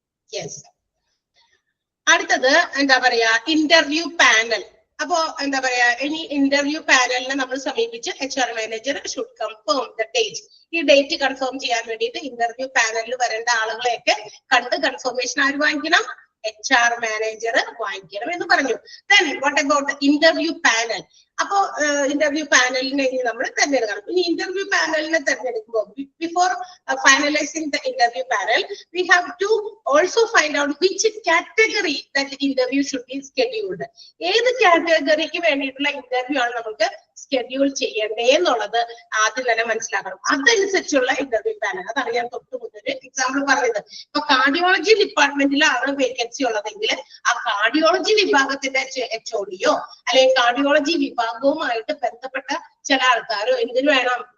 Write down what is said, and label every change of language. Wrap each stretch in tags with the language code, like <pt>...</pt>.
<ml>Yes, അടുത്തത് എന്താ പറയാ ഇന്റർവ്യൂ പാനൽ. അപ്പോ എന്താ പറയാ ഇനി ഇന്റർവ്യൂ പാനലിനെ നമ്മൾ സമീപിച്ച് HR manager</ml> <en>Should confirm the date.</en> <ml>ഈ ഡേറ്റ് കൺഫേം ചെയ്യാൻ വേണ്ടിയിട്ട് ഇന്റർവ്യൂ പാനലിൽ വരേണ്ട ആളുകളെയൊക്കെ കണ്ട് കൺഫർമേഷൻ ആര് വാങ്ങിക്കണം? HR മാനേജർ വാങ്ങിക്കണം എന്ന് പറഞ്ഞു.</ml> <en>Then what about the interview panel?</en> <ml>അപ്പോ ഇന്റർവ്യൂ പാനലിനെ നമ്മൾ തെരഞ്ഞെടുക്കണം. ഇനി interview പാനലിനെ തെരഞ്ഞെടുക്കുമ്പോൾ</ml> <en>Before ഫൈനലൈസിംഗ് the interview panel we have to also find out which category that interview should be scheduled.</en> <ml>ഏത് കാറ്റഗറിക്ക് വേണ്ടിയിട്ടുള്ള ഇന്റർവ്യൂ ആണ് നമുക്ക് ഷെഡ്യൂൾ ചെയ്യണ്ടേ എന്നുള്ളത് ആദ്യം തന്നെ മനസ്സിലാക്കണം. അതനുസരിച്ചുള്ള ഇന്റർവ്യൂ പാനൽ, അതാണ് ഞാൻ തൊട്ട് മുന്നൊരു എക്സാമ്പിൾ പറഞ്ഞത്. ഇപ്പൊ കാർഡിയോളജി ഡിപ്പാർട്ട്മെന്റിലാണ് വേക്കൻസി ഉള്ളതെങ്കിൽ ആ കാർഡിയോളജി വിഭാഗത്തിന്റെ HODയോ അല്ലെങ്കിൽ കാർഡിയോളജി വിഭാഗവുമായിട്ട് ബന്ധപ്പെട്ട ചില ആൾക്കാരോ എന്തിനു വേണം?</ml>